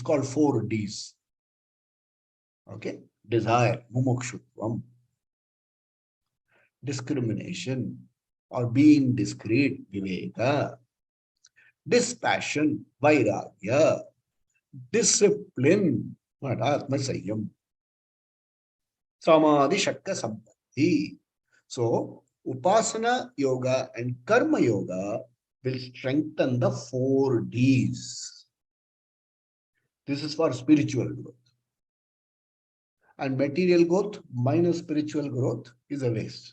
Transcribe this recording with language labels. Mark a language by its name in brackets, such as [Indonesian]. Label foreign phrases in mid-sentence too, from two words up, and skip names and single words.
[English] It's called 4 Ds. Okay. Desire, mumukshutvam, discrimination, or being discreet, viveka, dispassion, vairagya, discipline, what [Sanskrit] atma sanyam, samadhi shakka sampatti. [English] So, [Sanskrit] upasana yoga [English] and [Sanskrit] karma yoga [English] will strengthen the 4Ds. This is for spiritual growth. And material growth minus spiritual growth is a waste.